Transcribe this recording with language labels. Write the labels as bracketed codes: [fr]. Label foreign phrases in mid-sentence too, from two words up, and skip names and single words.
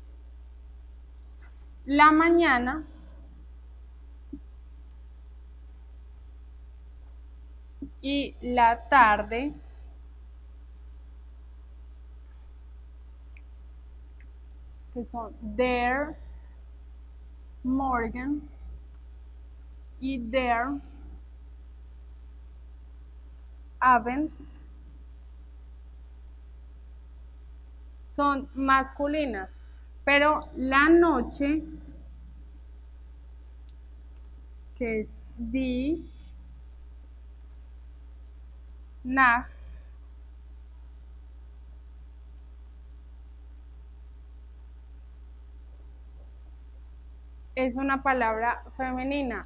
[es] La mañana y la tarde que son [de] der Morgen y der Abend, [es] son masculinas, pero la noche, que es [de] die Nacht, [es] es una palabra femenina.